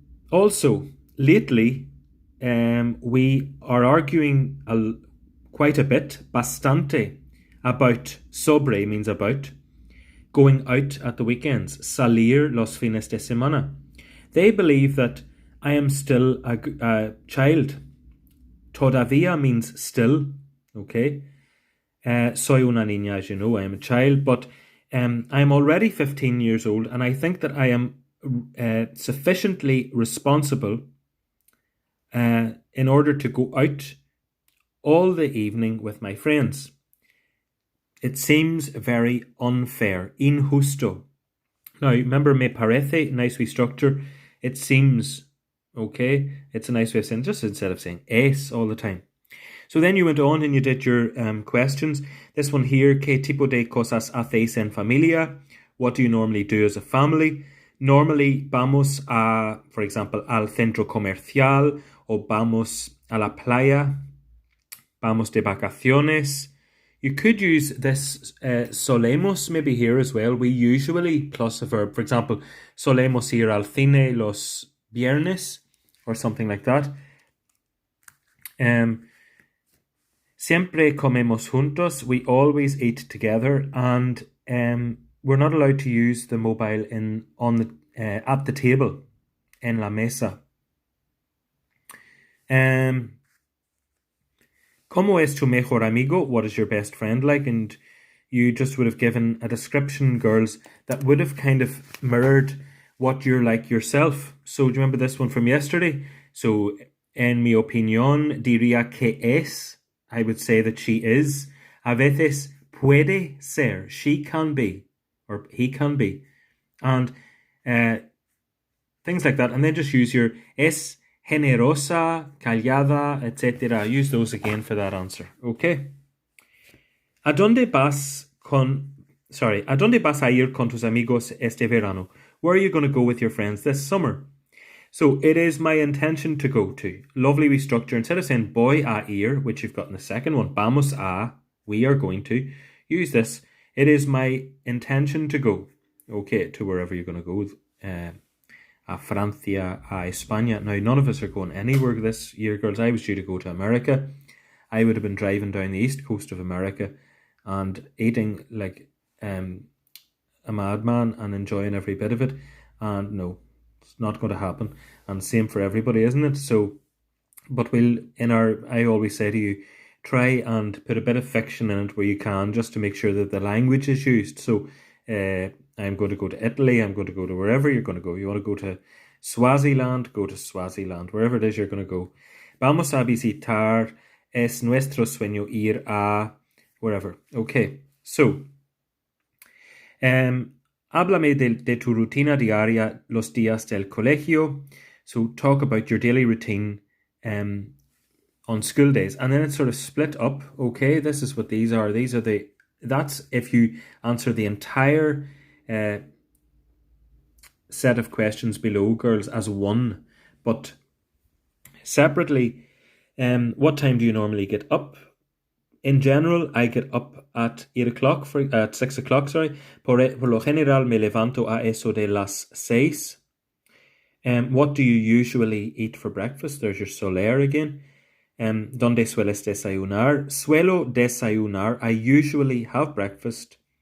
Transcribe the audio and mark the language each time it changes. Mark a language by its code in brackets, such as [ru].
[en] Also, lately, we are arguing quite a bit, bastante, about. Sobre means about. Going out at the weekends. [es] Salir los fines de semana. [en] They believe that I am still a child. Todavía means still. Okay. [es] Soy una niña, [en] as you know, I am a child, but I'm already 15 years old, and I think that I am sufficiently responsible in order to go out all the evening with my friends. It seems very unfair, injusto. Now, remember, [es] me parece, [en] nice wee structure. It seems, okay? It's a nice way of saying, just instead of saying es all the time. So then you went on and you did your questions. This one here, [es] ¿Qué tipo de cosas hacéis en familia? [en] What do you normally do as a family? Normally [es] vamos a, [en] for example, [es] al centro comercial, o vamos a la playa, vamos de vacaciones. [en] You could use this solemos maybe here as well. We usually plus a verb. For example, [es] solemos ir al cine los viernes, [en] or something like that. [es] Siempre comemos juntos. [en] We always eat together, and we're not allowed to use the mobile at the table, [es] en la mesa. ¿Cómo es tu mejor amigo? [en] What is your best friend like? And you just would have given a description, girls, that would have kind of mirrored what you're like yourself. So do you remember this one from yesterday? So, [es] en mi opinión, diría que es. [en] I would say that she is. [es] A veces puede ser. [en] She can be. Or he can be. And things like that. And then just use your [es] es generosa, callada, [en] etc. Use those again for that answer. Okay. [es] ¿A dónde vas a ir con tus amigos este verano? [en] Where are you going to go with your friends this summer? So it is my intention to go to. Lovely wee structure. Instead of saying [es] voy a ir, [en] which you've got in the second one, [es] vamos a, [en] we are going to, use this. It is my intention to go. Okay, to wherever you're going to go. [es] A Francia, a España. [en] Now, none of us are going anywhere this year, girls. I was due to go to America. I would have been driving down the east coast of America and eating like a madman and enjoying every bit of it. And no, it's not going to happen. And same for everybody, isn't it? So, but I always say to you, try and put a bit of fiction in it where you can, just to make sure that the language is used. So, I'm going to go to Italy, I'm going to go to wherever you're going to go. You want to go to Swaziland, go to Swaziland. Wherever it is you're going to go. [es] Vamos a visitar, es nuestro sueño ir a, [en] wherever. Okay, so, [es] háblame de tu rutina diaria los días del colegio. [en] So talk about your daily routine on school days. And then it's sort of split up. Okay, this is what these are. That's if you answer the entire set of questions below, girls, as one. But separately, what time do you normally get up? In general, I get up at 6 o'clock, sorry. [es] Por lo general, me levanto a eso de las 6. [en] What do you usually eat for breakfast? There's your soler again. [es] ¿Dónde sueles desayunar? Suelo desayunar. [en] I usually have breakfast.